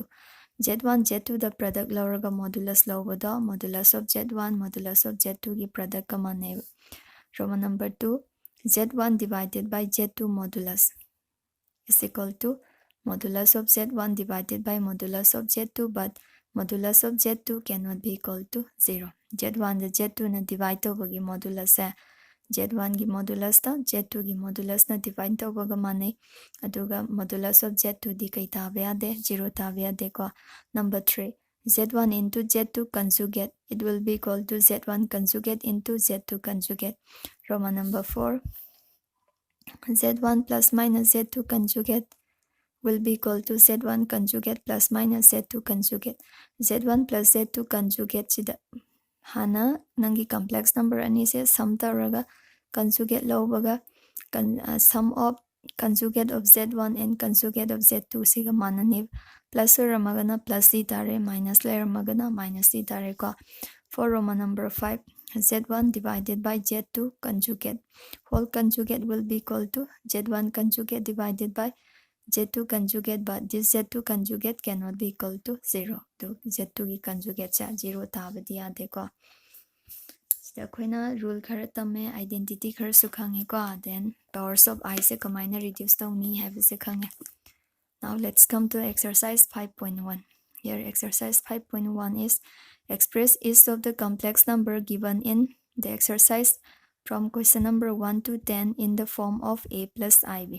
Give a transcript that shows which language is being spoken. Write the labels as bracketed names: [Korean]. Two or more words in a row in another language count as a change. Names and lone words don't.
[English] z1 z2 the product lower modulus lower the modulus of z1 modulus of z2 ki product kamane. Roman number 2, z1 divided by z2 modulus is equal to modulus of z1 divided by modulus of z2, but modulus of z2 cannot be equal to 0. [Manipuri] z1 the z2 na divide over gi modulus hai. z1 gi modulus ta z2 gi modulus na divide tawbaga mane, aduga [English] modulus of z2 [Manipuri] di kai tabe ade 0 tabe ade ko. [English] Number 3, z1 into z2 conjugate, it will be equal to z1 conjugate into z2 conjugate. Roman number 4, z1 plus minus z2 conjugate will be equal to z1 conjugate plus minus z2 conjugate. [Manipuri] z1 plus z2 conjugate sida hana nangi [English] complex number [Manipuri] ani se sum taraga conjugate lobaga [English] sum of conjugate of z1 and conjugate of z2 [Manipuri] siga manani plus ramagana plus c tare minus ramagana minus c tare ko. [English] For Roman number 5, z1 divided by z2 conjugate. Whole conjugate will be equal to z1 conjugate divided by z2 conjugate, but this z2 conjugate cannot be equal to 0. [Manipuri] So z2 ki conjugate cha 0 tabadi yade ko. So akoina rule khara tame identity khara su khange ko, then [English] powers of I [Manipuri] se kamaina reduce tawni have se khange. [English] Now let's come to exercise 5.1. Here exercise 5.1 is express each of the complex number given in the exercise from question number 1 to 10 in the form of a plus ib.